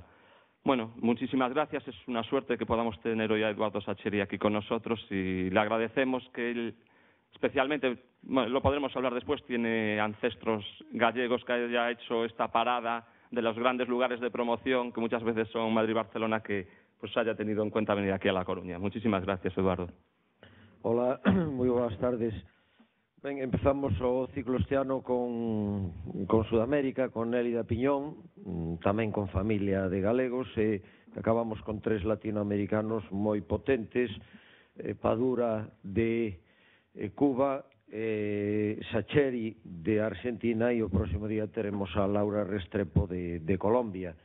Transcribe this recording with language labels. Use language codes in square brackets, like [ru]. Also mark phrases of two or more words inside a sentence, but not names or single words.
[es] Bueno, muchísimas gracias. Es una suerte que podamos tener hoy a Eduardo Sacheri aquí con nosotros y le agradecemos que él, especialmente, bueno, lo podremos hablar después, tiene ancestros gallegos, que haya hecho esta parada de los grandes lugares de promoción, que muchas veces son Madrid y Barcelona, que pues haya tenido en cuenta venir aquí a La Coruña. Muchísimas gracias, Eduardo. [gl] Hola, moi boas tardes. Ben, empezamos o ciclo este ano con Sudamérica, con Nélida Piñón, tamén con familia de galegos, e acabamos con 3 latinoamericanos moi potentes, Padura de Cuba, Sacheri de Argentina, e o próximo día teremos a Laura Restrepo de Colombia.